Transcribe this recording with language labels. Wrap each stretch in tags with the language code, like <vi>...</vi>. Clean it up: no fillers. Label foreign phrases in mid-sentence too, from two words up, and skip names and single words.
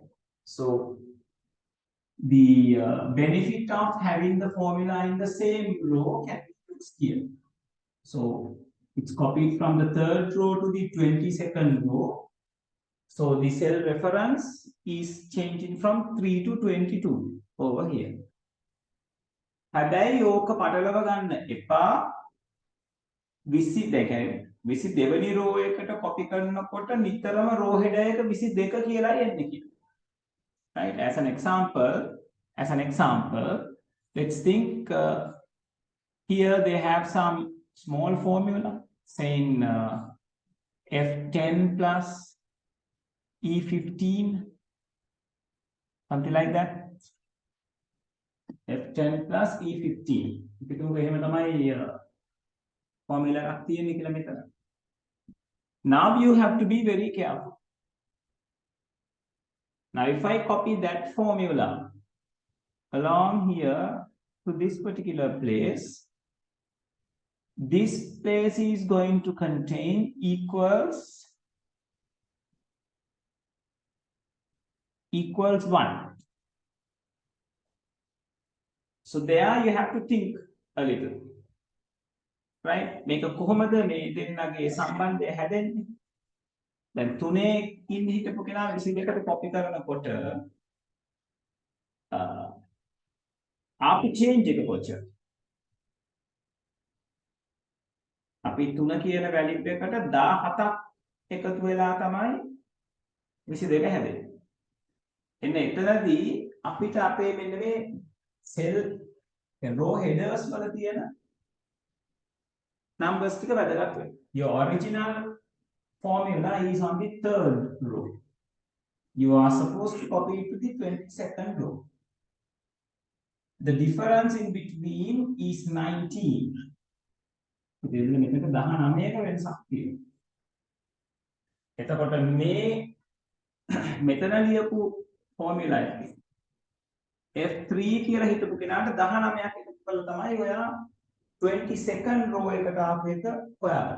<en>So the benefit of having the formula in the same row can be used here. So it's copied from the third row to the 22nd row. So the cell reference is changing from 3 to 22 over here.</en> <si>හැබැයි ඕක පටලව ගන්න එපා 22 වෙනි row එකට copy කරනකොට නිතරම</si> <en>row header</en> <si>එක 22 කියලා එන්නේ කියලා.</si> <en>Right? As an example, let's think here they have some small formula saying F10 plus E15, something like that. F10 plus E15.</en> <si>ඉතින් එහෙම තමයි formula එකක් තියෙන්නේ කියලා මෙතන.</si> <en>Now you have to be very careful. Now if I copy that formula along here to this particular place, this place is going to contain equals 1. So there you have to think a little, right?</en> <si>මේක කොහොමද මේ දෙන්නගේ සම්බන්ධය හැදෙන්නේ? දැන් 3 ඉන්න හිටපු කෙනා 22ට copy කරනකොට අපි change එක කොච්චර? අපි 3 කියන value එකට 17ක් එකතු වෙලා තමයි 22 හැදෙන්නේ. එන්න එතනදී අපිට අපේ මෙන්න මේ</si> <en>cell row headers</en> <si>වල තියෙන numbers ටික වැදගත් වෙනවා.</si> <en>Your original formula is on the third row. You are supposed to copy it to the 22nd row. The difference in between is 19.</en> <si>මෙතන 19ක වෙනසක් තියෙනවා. එතකොට මේ මෙතන ලියපු formula එක F3 කියලා හිතපු කෙනාට 19ක් එකතු කරලා තමයි ඔයා 22nd row එකට ආපු එක හොයාගන්නේ.</si>